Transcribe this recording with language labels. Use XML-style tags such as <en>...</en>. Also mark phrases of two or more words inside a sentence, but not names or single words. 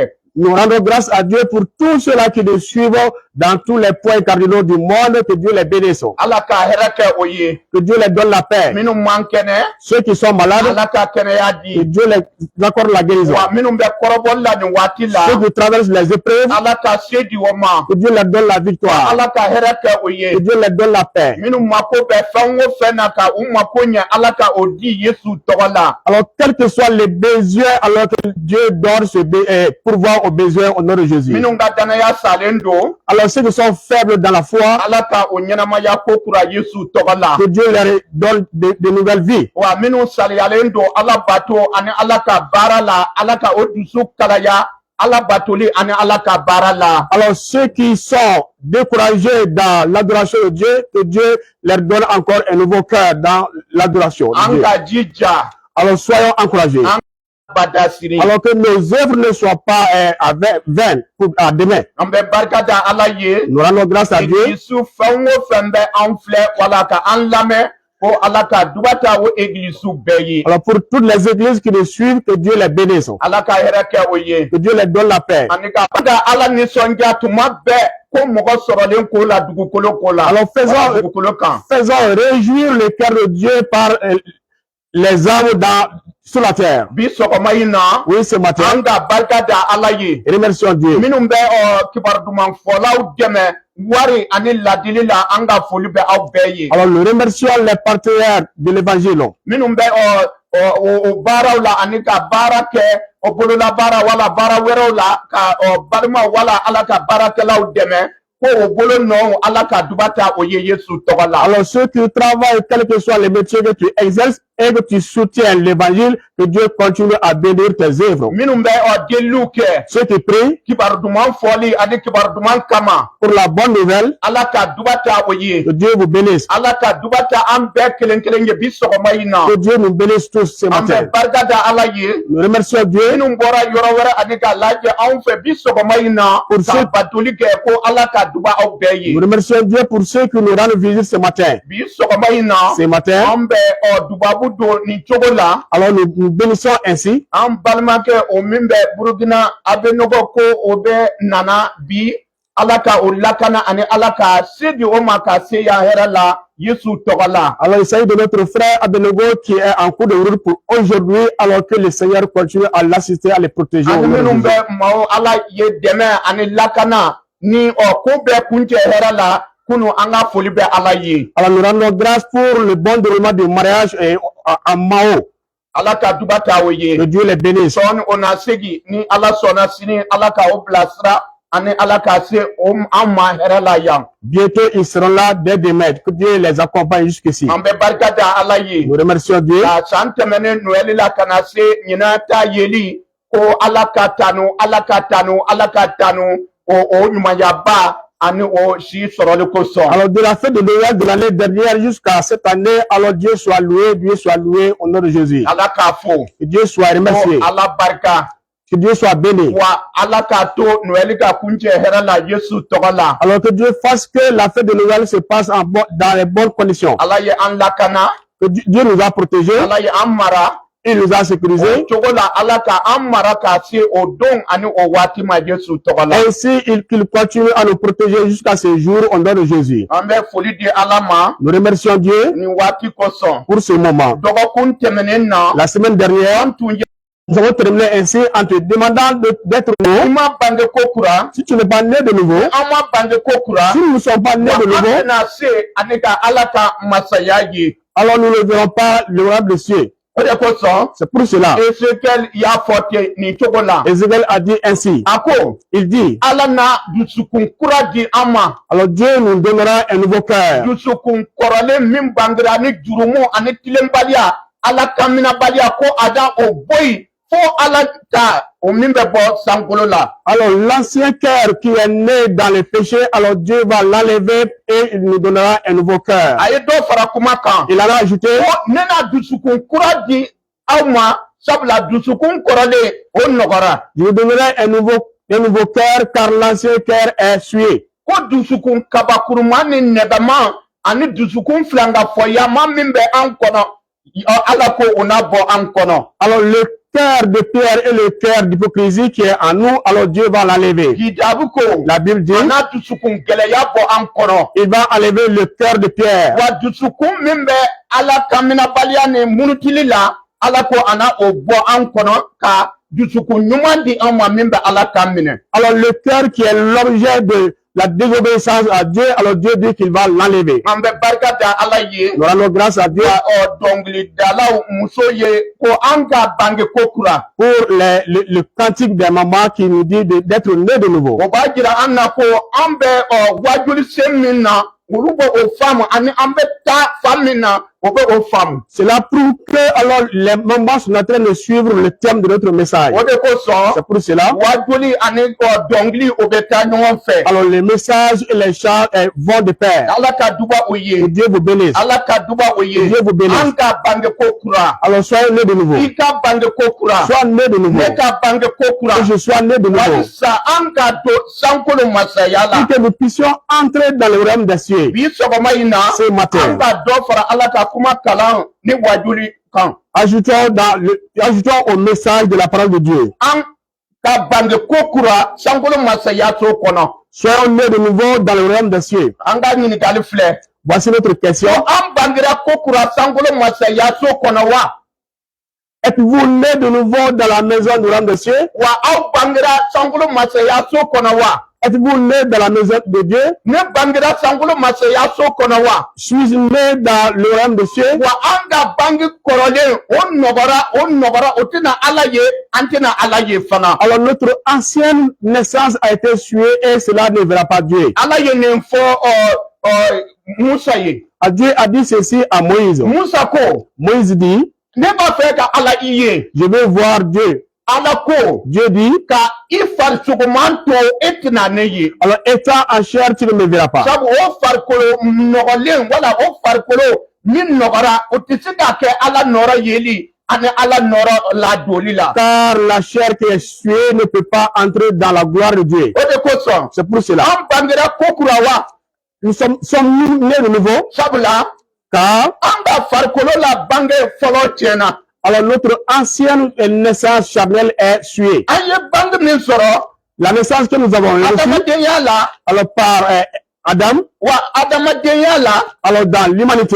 <fr>Nous rendons grâce à Dieu pour tous ceux-là qui nous suivent dans tous les points cardinaux du monde. Que Dieu les bénisse.</fr> <bm>Ala ka hɛrɛ kɛ o ye.</bm> <fr>Que Dieu les donne la paix.</fr> <bm>Minnu man kɛnɛ.</bm> <fr>Ceux qui sont malades,</fr> <bm>Ala ka kɛnɛya</bm> <fr>que</fr> <bm>di.</bm> <fr>Dieu les accorde la guérison.</fr> <bm>Wa minnu bɛ kɔrɔbɔli la nin waati la.</bm> <fr>Ceux qui traversent les épreuves,</fr> <bm>Ala ka se di o ma.</bm> <fr>que Dieu leur donne la victoire.</fr> <bm>Ala ka hɛrɛ kɛ o ye.</bm> <fr>Que Dieu leur donne la paix.</fr> <bm>Minnu mako bɛ fɛn o fɛn na ka u mako ɲɛ Ala ka o di Yesu tɔgɔ la.</bm> <fr>Alors, quels que soient les besoins, alors que Dieu donne pourvoir aux besoins au nom de Jésus.</fr> <bm>Minnu ka danaya salen don.</bm> <fr>Alors, ceux qui sont faibles dans la foi,</fr> <bm>Ala ka o ɲɛnamaya ko kura Yesu tɔgɔ la.</bm> <fr>que Dieu leur donne de nouvelles vies.</fr> <bm>Wa minnu saliyalen don Ala bato ani Ala ka baara la. Ala ka o dusu kalaya. Ala batoli ani Ala ka baara la.</bm> <fr>Alors, ceux qui sont découragés dans l'adoration de Dieu, que Dieu leur donne encore un nouveau cœur dans l'adoration de</fr> <bm>An</bm> <fr>Dieu.</fr> <bm>ka jija.</bm> <fr>Alors, soyons encouragés.</fr> <bm>An ka badasiri.</bm> <fr>Alors que nos œuvres ne soient pas vaines à demain.</fr> <bm>An bɛ barika da Ala ye.</bm> <fr>Nous rendons grâce à Dieu.</fr> <bm>Église fɛn o fɛn bɛ an filɛ wala ka an lamɛn ko Ala ka dubata o église bɛɛ ye.</bm> <fr>Alors pour toutes les églises qui nous suivent, que Dieu les bénisse.</fr> <bm>Ala ka hɛrɛ kɛ o ye.</bm> <fr>Que Dieu les donne la paix.</fr> <bm>Ani ka barika Ala nisɔndiya tuma bɛɛ ko mɔgɔ sɔrɔlen ko la dugukolo ko la.</bm> <fr>Alors</fr> <bm>dugukolo kan.</bm> <fr>faisons réjouir le cœur de Dieu par les âmes sur la terre.</fr> <bm>Bi sɔgɔma in na.</bm> <fr>Oui, ce matin.</fr> <bm>An ka barika da Ala ye.</bm> <fr>Remercions Dieu.</fr> <bm>Minnu bɛ kibaru duman fɔlaw dɛmɛ wari ani ladili la an ka foli bɛ aw bɛɛ ye.</bm> <fr>Alors nous remercions les partenaires de l'évangile.</fr> <bm>Minnu bɛ o baaraw la ani ka baara kɛ o bolola baara wala baara wɛrɛw la ka balima wala Ala ka baarakɛlaw dɛmɛ ko o bolo nɔ Ala ka dubata o ye Yesu tɔgɔ la.</bm> <fr>Alors ceux qui travaillent, quels que soient les métiers que tu exerces et que tu soutiens l'évangile, que Dieu continue à bénir tes œuvres.</fr> <bm>Minnu bɛ deliw kɛ.</bm> <fr>Ceux qui prient</fr> <bm>kibaru duman fɔli ani kibaru duman kama.</bm> <fr>pour la bonne nouvelle,</fr> <bm>Ala ka dubata o ye.</bm> <fr>que Dieu vous bénisse.</fr> <bm>Ala ka dubata an bɛɛ kelen kelen ye bi sɔgɔma in na.</bm> <fr>Que Dieu nous bénisse tous ce</fr> <bm>An</bm> <fr>matin.</fr> <bm>bɛ barika da Ala ye.</bm> <fr>Nous remercions Dieu</fr> <bm>Minnu bɔra yɔrɔ wɛrɛ ani ka lajɛ anw fɛ bi sɔgɔma in na.</bm> <fr>Pour</fr> <bm>Ka</bm> <fr>ceux-</fr> <bm>batoli kɛ ko Ala ka duba aw bɛɛ ye.</bm> <fr>Nous remercions Dieu pour ceux qui nous rendent visite ce matin.</fr> <bm>Bi sɔgɔma in na.</bm> <fr>Ce matin,</fr> <bm>An bɛ dubabu don nin cogo la.</bm> <fr>alors nous bénissons ainsi.</fr> <bm>An balimakɛ o min bɛ Burukina a bɛ nɔgɔ ko o bɛ nana bi. Ala ka o lakana ani Ala ka se di o ma ka se yan hɛrɛ la Yesu tɔgɔ la.</bm> <fr>Alors il s'agit de notre frère Abednego qui est en cours de route pour aujourd'hui, alors que le Seigneur continue à l'assister, à les protéger. au</fr> <bm>Ani</bm> <fr>nom de</fr> <bm>minnu</bm> <fr>Jésus.</fr> <bm>bɛ maaw Ala ye dɛmɛ ani lakana ni ko bɛɛ kuncɛ hɛrɛ la kunu an ka foli bɛ Ala ye.</bm> <fr>Alors nous rendons grâce pour le bon déroulement du mariage à Mao.</fr> <bm>Ala ka duba ta o ye.</bm> <fr>Que Dieu les bénisse.</fr> <bm>Sɔɔni o na segi ni Ala sɔnna sini Ala ka o bilasira ani Ala ka se an ma hɛrɛ la yan.</bm> <fr>Bientôt ils seront là dès demain. Que Dieu les accompagne jusqu'ici.</fr> <bm>An bɛ barika da Ala ye.</bm> <fr>Nous remercions Dieu.</fr> <bm>Ka san tɛmɛnen Noël la ka na se ɲinan ta yeli ko Ala ka tanu Ala ka tanu Ala ka tanu o ɲumanyaba ani o si sɔrɔli kosɔn.</bm> <fr>Alors de la fête de Noël de l'année dernière jusqu'à cette année, alors Dieu soit loué au nom de Jésus.</fr> <bm>Ala k'a fo.</bm> <fr>Que Dieu soit remercié.</fr> <bm>Ko Ala barika.</bm> <fr>Que Dieu soit béni.</fr> <bm>Wa Ala k'a to Noël ka kuncɛ hɛrɛ la Yesu tɔgɔ la.</bm> <fr>Alors que Dieu fasse que la fête de Noël se passe dans les bonnes conditions.</fr> <bm>Ala ye an lakana.</bm> <fr>Que Dieu nous a protégés,</fr> <bm>Ala ye an mara.</bm> <fr>il nous a sécurisés.</fr> <bm>O cogo la Ala ka an mara ka se o don ani o waati ma Yesu tɔgɔ la.</bm> <fr>Ainsi, qu'il continue à nous protéger jusqu'à ce jour au nom de Jésus.</fr> <bm>An bɛ foli di Ala ma.</bm> <fr>Nous remercions Dieu</fr> <bm>Nin waati kosɔn.</bm> <fr>pour ce moment.</fr> <bm>Dɔgɔkun tɛmɛnen na.</bm> <fr>La semaine dernière,</fr> <bm>An tun ye.</bm> <fr>nous avons terminé ainsi en te demandant d'être</fr> <bm>I</bm> <fr>nouveau.</fr> <bm>ma bange ko kura.</bm> <fr>Si tu n'es pas né de nouveau,</fr> <bm>An ma bange ko kura.</bm> <fr>si nous ne sommes pas nés</fr> <bm>Wa</bm> <fr>de</fr> <bm>an</bm> <fr>nouveau,</fr> <bm>tɛna se ani ka Ala ka masaya ye.</bm> <fr>alors nous ne verrons pas le royaume des cieux.</fr> <bm>O de kosɔn.</bm> <fr>C'est pour cela.</fr> <bm>Ezekiel y'a fɔ ten nin cogo la.</bm> <fr>Ézéchiel a dit ainsi.</fr> <bm>A ko.</bm> <fr>Il dit,</fr> <bm>Ala na dusukun kura di an ma.</bm> <fr>alors Dieu nous donnera un nouveau cœur.</fr> <bm>Dusukun kɔrɔlen min bangera ni jurumu ani tilenbaliya. Ala kaminabaliya ko a da o bɔ yen fo Ala ta o min bɛ bɔ sankolo la.</bm> <fr>Alors l'ancien cœur qui est né dans le péché, alors Dieu va l'enlever et il nous donnera un nouveau cœur.</fr> <bm>A ye dɔ fara kuma kan.</bm> <fr>Il en a ajouté,</fr> <bm>Ko ne na dusukun kura di aw ma sabula dusukun kɔrɔlen o nɔgɔra.</bm> <fr>je vous donnerai un nouveau cœur car l'ancien cœur est souillé.</fr> <bm>Ko dusukun kabakuruma ni nɛgɛma ani dusukun filangafɔyama min bɛ an kɔnɔ. Ala ko o na bɔ an kɔnɔ.</bm> <fr>Alors le cœur de pierre et le cœur d'hypocrisie qui est en nous, alors Dieu va l'enlever.</fr> <bm>Kitabu ko</bm> <fr>La Bible dit,</fr> <bm>ana dusukun gɛlɛya bɔ an kɔnɔ.</bm> <fr>il va enlever le cœur de pierre.</fr> <bm>Wa dusukun min bɛ ala kaminabaliya ni munutili la, ala ko ana o bɔ an kɔnɔ ka dusukun ɲuman di an ma min bɛ ala kan minɛ.</bm> <fr>Alors le cœur qui est l'objet de la désobéissance à Dieu, alors Dieu dit qu'il va l'enlever.</fr> <bm>An bɛ barika da ala ye.</bm> <fr>Nous rendons grâce à Dieu</fr> <bm>Dɔnkilidalaw muso ye ko an ka bange ko kura.</bm> <fr>pour le cantique des mamans qui nous dit d'être né de nouveau.</fr> <bm>O b'a jira an na ko an bɛ wajuli sen min na olu bɛ o faamu ani an bɛ taa fan min na o bɛ o faamu.</bm> <fr>Cela prouve que alors les mamans sont en train de suivre le thème de notre message.</fr> <bm>O de kosɔn</bm> <fr>C'est pour cela.</fr> <bm>wajuli ani dɔnkili o bɛ taa ɲɔgɔn fɛ.</bm> <fr>Alors les messages et les chants vont de pair.</fr> <bm>Ala ka duba o ye.</bm> <fr>Que Dieu vous bénisse.</fr> <bm>Ala ka duba o ye.</bm> <fr>Dieu vous bénisse.</fr> <bm>An ka bange ko kura.</bm> <fr>Alors soyez nés de nouveau.</fr> <bm>I ka bange ko kura.</bm> <fr>Sois né de nouveau.</fr> <bm>Ne ka bange ko kura.</bm> <fr>Que je sois né de nouveau.</fr> <bm>Walisa an ka to sankolo masaya la.</bm> <fr>Pour que nous puissions entrer dans le royaume des cieux.</fr> <bm>Bi sɔgɔma in na</bm> <fr>Ce matin.</fr> <bm>an ka dɔ fara ala ka kuma kalan ni wajuli kan.</bm> <fr>Ajoutons au message de la parole de Dieu.</fr> <bm>An ka bange ko kura sankolo masaya so kɔnɔ.</bm> <fr>Soyons nés de nouveau dans le royaume des cieux.</fr> <bm>An ka ɲininkali filɛ.</bm> <fr>Voici notre question.</fr> <bm>Ko an bangera ko kura sankolo masaya so kɔnɔ wa?</bm> <fr>Êtes-vous nés de nouveau dans la maison du royaume des cieux?</fr> <bm>Wa aw bangera sankolo masaya so kɔnɔ wa?</bm> <fr>Êtes-vous nés dans la maison de Dieu?</fr> <bm>Ne bangera sankolo masaya so kɔnɔ wa?</bm> <fr>Suis-je né dans le royaume des cieux?</fr> <bm>Wa an ka bange kɔrɔlen o nɔgɔra o tɛna ala ye an tɛna ala ye fana.</bm> <fr>Alors notre ancienne naissance a été tuée et cela ne verra pas Dieu.</fr> <bm>Ala ye nin fɔ Musa ye.</bm> <fr>Dieu a dit ceci à Moïse.</fr> <bm>Musa ko</bm> <fr>Moïse dit,</fr> <bm>ne b'a fɛ ka ala i ye.</bm> <fr>je veux voir Dieu.</fr> <bm>Ala ko</bm> <fr>Dieu dit,</fr> <bm>ka i farisogoman to e tɛna ne ye.</bm> <fr>alors étant en chair, tu ne me verras pas.</fr> <bm>Sabu o farikolo nɔgɔlen wala o farikolo min nɔgɔra o tɛ se ka kɛ ala nɔrɔ yeli ani ala nɔrɔ ladoli la.</bm> <fr>Car la chair qui est tuée ne peut pas entrer dans la gloire de Dieu.</fr> <bm>O de kosɔn</bm> <fr>C'est pour cela.</fr> <bm>an bangera ko kura wa?</bm> <fr>Nous sommes nés de nouveau.</fr> <bm>Sabula</bm> <fr>Car</fr> <bm>an ka farikolo la bange fɔlɔ tiɲɛna.</bm> <fr>alors notre ancienne naissance charnelle est tuée.</fr> <bm>An ye bange min sɔrɔ</bm> <fr>La naissance que nous avons reçue,</fr> <bm>adamadenya la</bm> <fr>alors par Adam,</fr> <bm>wa adamadenya la</bm> <fr>alors dans l'humanité,</fr>